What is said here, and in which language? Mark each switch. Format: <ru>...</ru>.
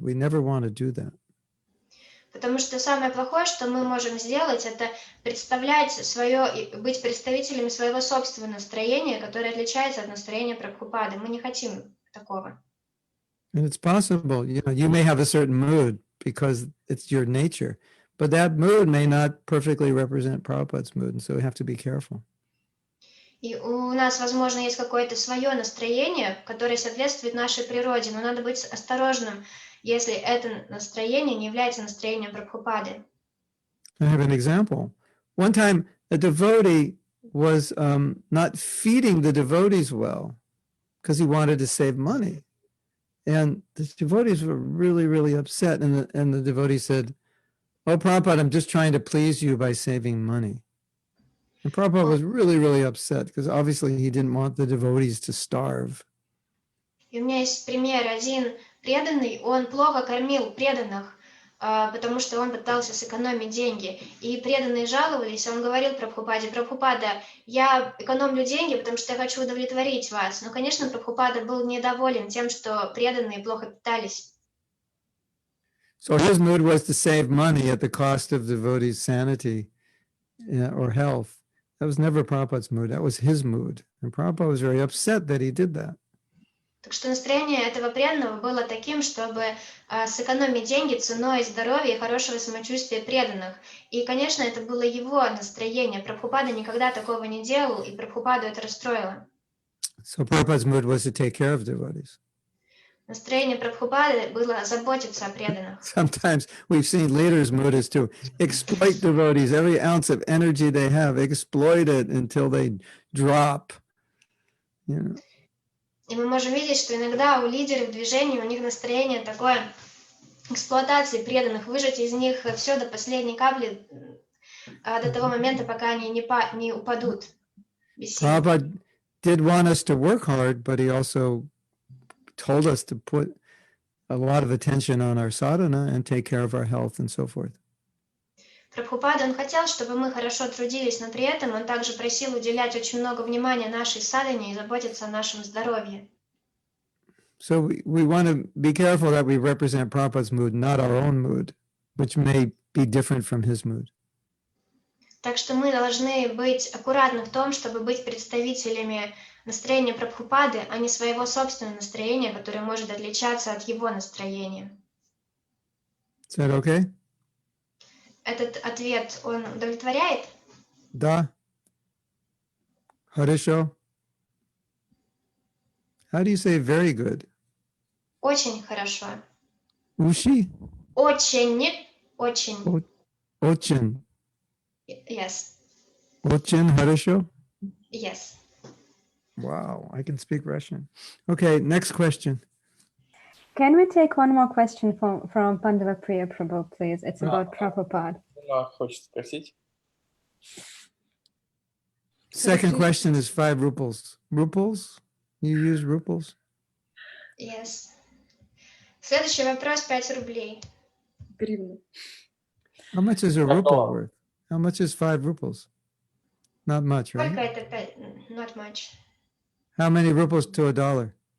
<en>We never want to do that.</en> <ru>Потому что самое плохое, что мы можем сделать, это представлять быть представителями своего собственного настроения, которое отличается от настроения Прабхупады. Мы не хотим такого.</ru> <en>And it's possible, you know, you may have a certain mood because it's your nature, but that mood may not perfectly represent Prabhupada's mood, and so we have to be careful.</en> <ru>И у нас, возможно, есть какое-то свое настроение, которое соответствует нашей природе, но надо быть осторожным, если это настроение не является настроением Прабхупады.</ru> <en>I have an example. One time, a devotee was not feeding the devotees well because he wanted to save money. And the devotees were really, really upset. And the devotee said, "Oh, Prabhupada, I'm just trying to please you by saving money." And Prabhupada was really, really upset because obviously he didn't want the devotees to starve.</en> <ru>И у меня есть пример. Один преданный, он плохо кормил преданных, потому что он пытался сэкономить деньги. И преданные жаловались, он говорил Прабхупаде: Прабхупада, я экономлю деньги, потому что я хочу удовлетворить вас. Но, конечно, Прабхупада был недоволен тем, что преданные плохо питались.</ru> <en>So his mood was to save money at the cost of devotees' sanity or health. That was never Prabhupada's mood. That was his mood. And Prabhupada was very upset that he did that.</en> <ru>Так что настроение этого преданного было таким, чтобы сэкономить деньги ценой здоровья и хорошего самочувствия преданных. И, конечно, это было его настроение. Прабхупада никогда такого не делал, и Прабхупаду это расстроило.</ru> <en>So Prabhupada's mood was to take care of devotees.</en> <ru>Настроение Прабхупады было заботиться о преданных.</ru> <en>Sometimes we've seen leaders' mood is to exploit devotees, every ounce of energy they have, exploit it until they drop. You know.</en> <ru>И мы можем видеть, что иногда у лидеров движения, у них настроение такое эксплуатации преданных, выжать из них все до последней капли, до того момента, пока они не упадут без сил.</ru> <en>Prabhupada did want us to work hard, but he also told us to put a lot of attention on our sadhana and take care of our health and so forth.</en> <ru>Прабхупада, он хотел, чтобы мы хорошо трудились, но при этом он также просил уделять очень много внимания нашей садхане и заботиться о нашем здоровье.</ru> <en>So we want to be careful that we represent Prabhupada's mood, not our own mood, which may be different from his mood.</en> <ru>Так что мы должны быть аккуратны в том, чтобы быть представителями настроения Прабхупады, а не своего собственного настроения, которое может отличаться от его настроения.</ru> <en>Is that okay?</en> <ru>Этот ответ, он удовлетворяет? Da? Harisho?</ru> <en>How do you say very good?</en> <ru>Очень хорошо. Ushi? Очень. Ochin.</ru> <en>Yes.</en> <ru>Ochin Harisho?</ru> <en>Yes. Wow, I can speak Russian. Okay, next question. Can we take one more question from Pandava Priya Prabhu, please? It's about Prabhupada.</en> <ru>Она хочет спросить.</ru> <en>Second question is 5 ruples. Ruples? You use ruples? Yes.</en> <ru>Следующий вопрос 5 рублей. Гривны.</ru> <en>How much is a ruple worth? How much is 5 ruples? Not much, right?</en> <ru>Сколько это 5?</ru> <en>Not much. How many ruples to a dollar?</en>